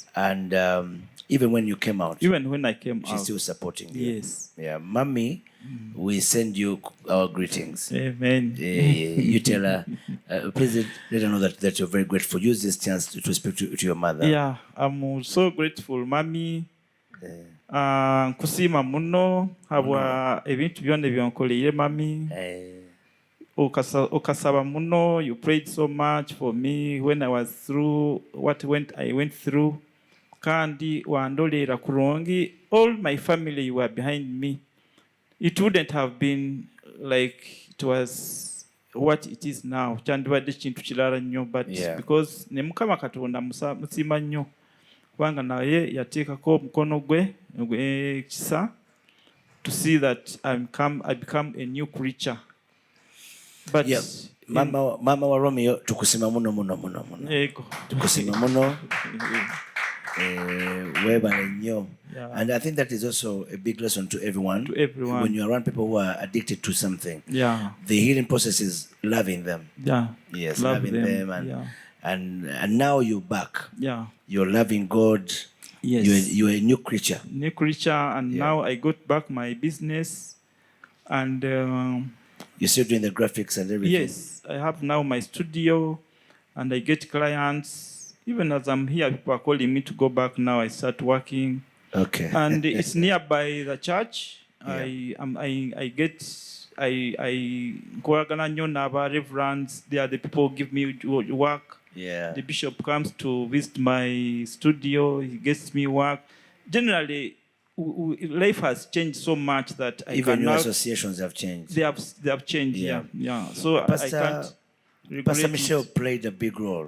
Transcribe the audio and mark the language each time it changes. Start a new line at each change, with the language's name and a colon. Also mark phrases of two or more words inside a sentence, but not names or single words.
English: And even when you came out, even when I came she's out, still supporting you. Yes. Yeah, mommy, we send you our greetings. Amen. You tell her, please let her know that you're very grateful. Use this chance to speak to your mother. Yeah, I'm so grateful, mommy.
Nyankole: Nkusiima muno habwa ebintu byonna byonkoleire mami. Okasaba muno,
English: you prayed so much for me when I was through I went through.
Nyankole: Kandi wandolera kurungi,
English: all my family were behind me. It wouldn't have been like it was what it is now.
Ganda: Kyandibadde kintu kirala nnyo, but because ne Mukama Katonda musiima nnyo kubanga naye yateekako omukono gwe kisa
English: to see that I become a new creature. But
Nyankole: mama wa Romeo, tukusima muno muno muno muno. Yego. Tukusima muno.
English: And I think that is also a big lesson to everyone. To everyone. When you're around people who are addicted to something, the healing process is loving them. Yes, loving them and now you're back. You're loving God. Yes. You're a new creature. New creature, and now I got back my business, and you're still doing the graphics and everything. Yes, I have now my studio, and I get clients. Even as I'm here, people are calling me to go back now. I start working. Okay. And it's nearby the church.
Ganda: I nkoragana nnyo n'aba reverends.
English: They are the people who give me work. The bishop comes to visit my studio. He gets me work. Generally, life has changed so much that even your associations have changed. They have changed. Yeah. So Pastor, I can't. Pastor Michelle played a big role.